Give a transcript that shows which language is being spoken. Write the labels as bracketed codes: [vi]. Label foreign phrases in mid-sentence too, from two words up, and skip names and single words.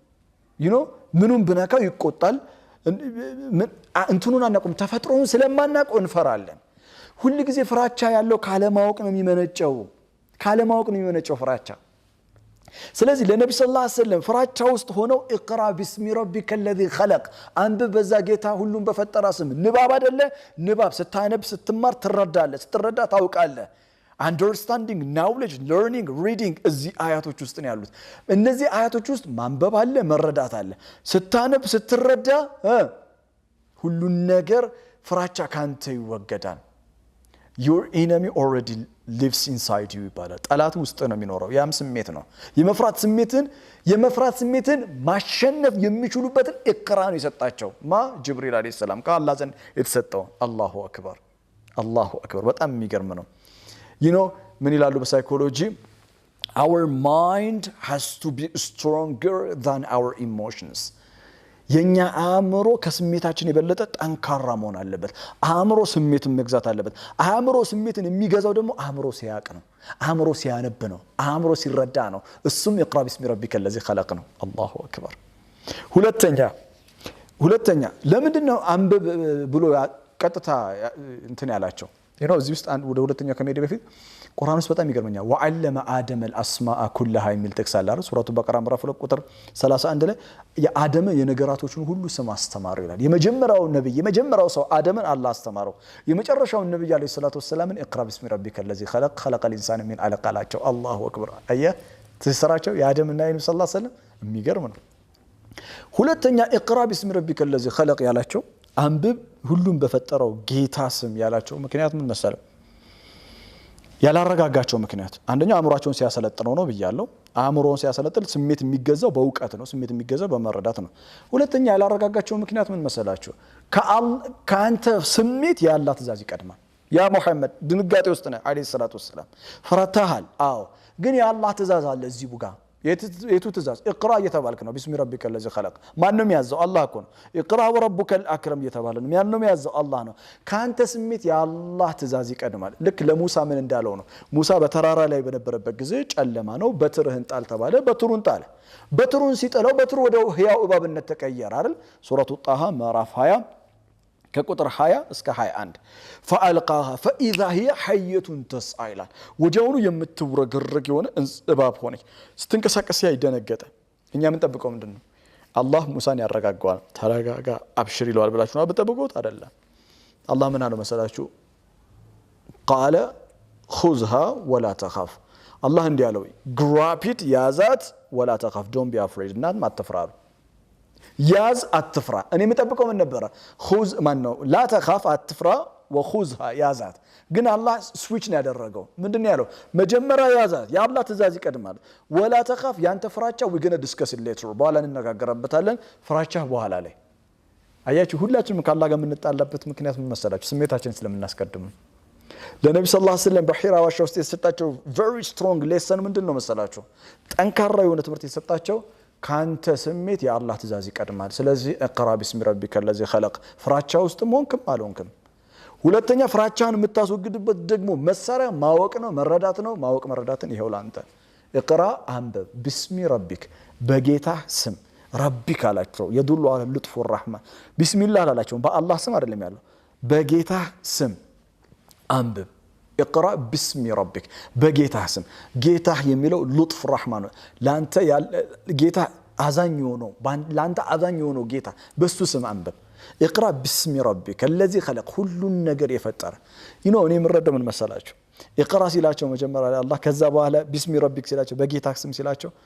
[am] ምኑን ብነካው ይቆጣል እንትኑን አናቀውም ተፈጥሮውን ስለማናቀው እንፈራለን ሁሉ ጊዜ ፍራቻ ያለው ካለማወቅ ነው የሚመነጨው ፍራቻ ስለዚህ ለነብዩ [ar] صلى الله عليه وسلم [am] ፍራቻ ውስጥ ሆነው [ar] اقرا باسم ربك الذي خلق [am] አንድ በዛ ጌታ ሁሉን በፈጠራ ስም ንባብ አይደለ ንባብ ስታነብ ስትማር ትረዳለህ ስትረዳ ታውቃለህ [en] understanding knowledge learning reading [am] እዚህ አያቶች ውስጥ ነው ያሉት እነዚህ አያቶች ውስጥ ማንበብ አለ መረዳት አለ ስታነብ ስትረዳ ሁሉ ነገር ፍራቻ ካንተ ይወገዳል [en] your enemy already lives inside you [am] ይባላል ጠላት ውስጥ ነው የሚኖረው ያም ስሜት ነው የመፍራት ስሜትን ማሸነፍ የሚችሉበትን ኢቅራ ነው የሰጣቸው ጅብሪል [ar] عليه السلام [am] ከአላህ ዘንድ የተሰጠው [ar] الله أكبر [am] በጣም የሚገርም ነው ምን ይላሉ በሳይኮሎጂ [en] our mind has to be stronger than our emotions [am] የኛ አእምሮ ከስሜታችን የበለጠ ጠንካራ መሆን አለበት አእምሮ ስሜትን መግዛት አለበት አእምሮ ስሜትን የሚገዛው ደግሞ አእምሮ ሲያቅ ነው አእምሮ ሲያነብ ነው አእምሮ ሲረዳ ነው እሱም [ar] اقرأ بسم ربك الذي خلق [am] ነው [ar] الله أكبر [am] ሁለተኛ ለምንድን ነው አንብብ ብሎ ቀጥታ እንትን ያላቸው እዚህ ውስጥ ወደ ሁለተኛው ከመሄድ በፊት ቁርአን ውስጥ በጣም ይገርመኛል [ar] وعلم آدم الاسماء كلها [am] የሚል ጥቅስ አለ አይደል ሱረቱ በቀራ ምዕራፍ 2 ቁጥር 31 ላይ የአደም የነገራቶችን ሁሉ ስም አስተማረው ይላል የመጀመሪያው ሰው አደምን አላህ አስተማረው የመጨረሻው ነብይ [ar] عليه الصلاة والسلام اقرا بسم ربك الذي خلق الانسان من علق [am] አላቸው [ar] الله أكبر [am] ትስራቸው የአደምና የነብዩ [ar] صلى الله عليه وسلم [am] የሚገርም ነው ሁለተኛ [ar] اقرا بسم ربك الذي خلق [am] ያላቸው አንብብ ሁሉም በፈጠረው ጌታ ስም ያላቸው ምክንያት ምን መሰለ ያላረጋጋቸው ምክንያት አንደኛው አእምሮአቸውን ሲያሰለጥነው ነው ብያለሁ አእምሮን ሲያሰለጥል ስሜት የሚገዛው በእውቀት ነው ስሜት የሚገዛው በመረዳት ነው ሁለተኛ ያላረጋጋቸው ምክንያት ምን መሰላችሁ ከአንተ ስሜት ያላ ትእዛዝ ይቀድማል ያ ሙሐመድ ድንጋጤ ውስጥ ነው አለይሂ [ar] الصلاة والسلام [am] ፈራታሃል ግን ያላህ ትእዛዝ አለ እዚህ ቡጋ የቱ ትእዛዝ اقرا እየተባልክ ነው [ar] بسم ربك الذي خلق [am] ማንንም ያዘው አላህ እኮ ነው اقرا [ar] وربك الاكرم [am] እየተባለ ነው ማንንም ያዘው አላህ ነው ካንተ ስሜት ያላህ ትእዛዝ ይቀድማል ልክ ለሙሳ ምን እንዳለው ነው ሙሳ በተራራ ላይ በነበረበት ጊዜ ጨለማ ነው በትርህን ጣል ተባለ በትሩን ሲጠለው በትሩ ወደ ህያው እባብነት ተቀየረ አይደል ሱረቱ ጣሃ ምዕራፍ 20 ከቁጥር 20 እስከ 21 [ar] فالقاها فاذا هي حيه تسعى [am] ይላል ወዲያውኑ የምትወረገረግ የሆነ እባብ ሆነች ስትንቀሳቀስ ያይደነገጠ እኛ ምን ጠብቀው ምንድነው አላህ ሙሳን ያረጋጋዋል ተረጋጋ አብሽር ይለዋል ብላችሁ ነው በጠብቁት አይደለም አላህ ምን አለው መሰላችሁ [ar] قال خذها ولا تخاف [am] አላህ እንዲያለው [en] grab it [am] ያዛት [ar] ولا تخاف [en] don't be afraid not [am] ማትፈራሩ ያዝ አትፍራ እኔ የምጠብቀው ምን ነበር خذ ማን ነው [ar] لا تخاف [am] አትፍራ وخذها ያዛት ግን አላህ ስዊች ነው ያደረገው ምንድነው ያለው መጀመሪያ ያዛት ያአላህ ትእዛዝ ይቀድማል [ar] ولا تخاف [am] ያንተ ፍራቻ [en] we going to discuss it later [am] በኋላ እንነጋገርበታለን ፍራቻ በኋላ ላይ አያችሁ ሁላችንም ከአላህ ጋር የምንጣላበት ምክንያት ምን መሰላችሁ ስሜታችን ስለምናስቀድም ለነብዩ [ar] صلى الله عليه وسلم [am] በሒራ ዋሻ ውስጥ የተሰጣቸው very [en] strong lesson [am] ምንድነው መሰላችሁ ጠንካራ የሆነ ትምህርት የተሰጣቸው ካንተ ስሜት ያአላህ ትእዛዝ ይቀድማል ስለዚህ [ar] اقرا بسم ربك الذي خلق [am] ፍራቻ ውስጥ ሞንክም አልሆንክም ሁለተኛ ፍራቻን የምታስወግድበት ደግሞ መሳሪያ ማወቅ ነው መረዳት ነው ማወቅ መረዳትን ይሄው ላንተ اقرا አንብብ [ar] بسم ربك [am] በጌታ ስም ረቢክ አላቸው የዱሉ [ar] على اللطف والرحمه بسم الله [am] አላቸው በአላህ ስም አይደለም ያለው በጌታ ስም አንብብ [ar] اقرا باسم ربك [am] በጌታ ስም ጌታ የሚለው [ar] لطف رحمه [am] ነው ላንተ ጌታ አዛኝ ሆኖ ላንተ አዛኝ ሆኖ ጌታ በሱ ስም አንብብ [ar] اقرا باسم ربك الذي خلق [am] ሁሉን ነገር የፈጠረ እኔ ምረደው ምን መሰላችሁ اقرا ሲላቸው መጀመሪያ ላይ አላህ ከዛ በኋላ [ar] باسم ربك [am] ሲላቸው በጌታ ስም ሲላቸው